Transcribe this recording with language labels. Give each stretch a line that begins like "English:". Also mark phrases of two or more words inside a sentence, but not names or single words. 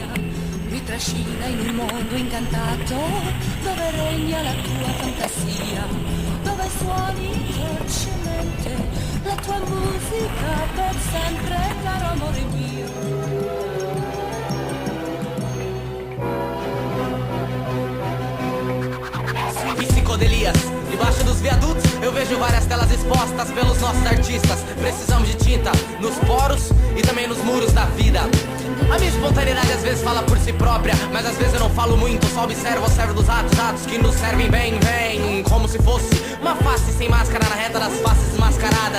Italian: Mi trascina in un mondo incantato dove regna la tua fantasia, dove suoni dolcemente la tua musica per sempre, caro amore mio.
Portuguese: Psicodelias, debaixo dos viadutos eu vejo várias telas expostas pelos nossos artistas. Precisamos de tinta nos poros e também nos muros da vida. A minha espontaneidade às vezes fala por si própria, mas às vezes eu não falo muito, só observo dos atos que nos servem bem, vem como se fosse uma face sem máscara na reta das faces desmascaradas.